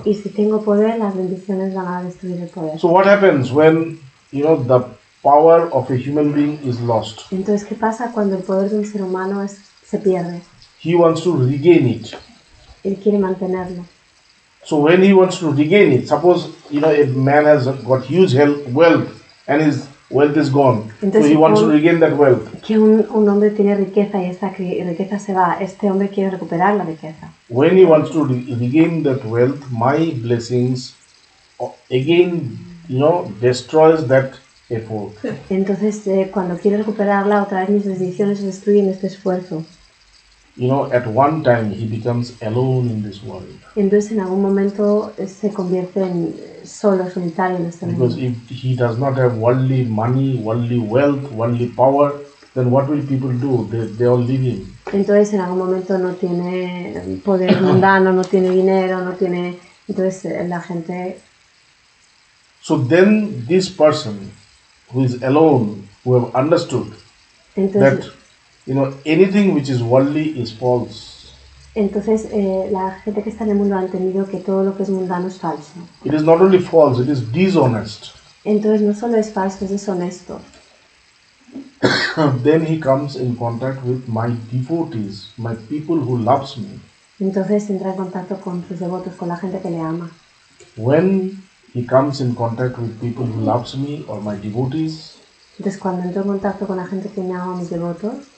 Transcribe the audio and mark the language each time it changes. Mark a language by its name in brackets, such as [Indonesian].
[Spanish] Y si tengo poder, las bendiciones van a destruir el poder. [English] So what happens when the power of a human being is lost? [Spanish] Entonces, ¿qué pasa cuando el poder de un ser humano se pierde? [English] He wants to regain it. [Spanish] Él quiere mantenerlo. [English] So when he wants to regain it, suppose a man has got huge wealth and is wealth is gone. So [Spanish] Entonces, [English] he wants to regain that wealth. [Spanish] que un hombre tiene riqueza y esta riqueza se va. Este hombre quiere recuperar la riqueza. [English] When he wants to regain that wealth, my blessings again, destroys that effort. [Spanish] Entonces, cuando quiere recuperarla, otra vez mis bendiciones destruyen este esfuerzo. [English] At one time he becomes alone in this world. [Spanish] Entonces, en algún momento se convierte en solo, solitario en este mundo. [English] Because if he does not have worldly money, worldly wealth, worldly power, then what will people do? They all leave him. [Spanish] Entonces, en algún momento no tiene poder mundano, no tiene dinero, no tiene... Entonces, la gente... [English] So then this person who is alone, who have understood [Spanish] Entonces, [English] that anything which is worldly is false. [Spanish] Entonces, la gente que está en el mundo ha entendido que todo lo que es mundano es falso. [English] It is not only false, it is dishonest. [Spanish] Entonces, no solo es falso, es deshonesto. [English] Then he comes in contact with my devotees, my people who loves me. [Spanish] Entonces, entra en contacto con sus devotos, con la gente que le ama. [English] When he comes in contact with people who loves me or my devotees, [Spanish] Entonces, cuando entro en contacto con la gente que me ama, mis devotos,